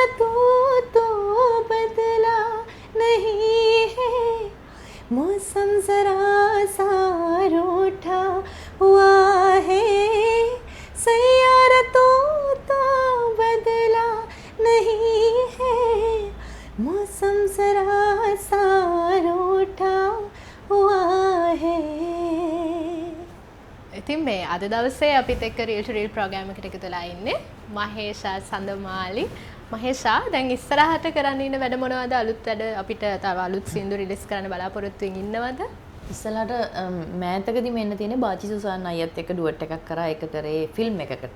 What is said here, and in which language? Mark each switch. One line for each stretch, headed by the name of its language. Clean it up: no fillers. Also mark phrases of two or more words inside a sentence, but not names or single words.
Hindi: तो बदला नहीं है मौसम जरा सा रूठा हुआ है सैयारा तो बदला नहीं है मौसम जरा सा रूठा हुआ है.
Sinhala: ඉතින් මේ අද දවසේ අපිත් එක්ක රීල් ටු රීල් ප්‍රෝග්‍රෑම් එකට එකතු වෙලා ඉන්නේ මහේෂා සඳමාලි මහේෂා දැන් ඉස්සරහට කරන්න ඉන්න වැඩ මොනවද අලුත් වැඩ අපිට තව අලුත් සින්දු රිලීස් කරන්න බලාපොරොත්තු වෙමින් ඉන්නවද? ඉස්සලාට මෑතකදී මෙන්න තියෙන බාචි සුසාන් අයියත් එක්ක ඩුවට් එකක් කරා ඒක කරේ ෆිල්ම් එකකට.